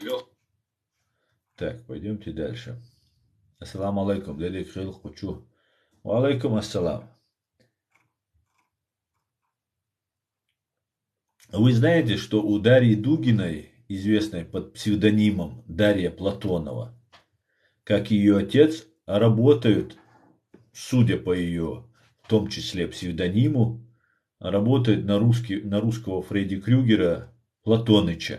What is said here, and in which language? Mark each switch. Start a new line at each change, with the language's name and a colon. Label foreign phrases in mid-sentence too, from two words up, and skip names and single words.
Russian: Так, пойдемте дальше.
Arabic: السلام عليكم.
Russian: Дядя Крыл хочу.
Arabic: عليكم السلام.
Russian: Вы знаете, что у Дарьи Дугиной известная под псевдонимом Дарья Платонова, как и ее отец, работают, судя по ее, в том числе псевдониму, работает на русского Фредди Крюгера Платоныча.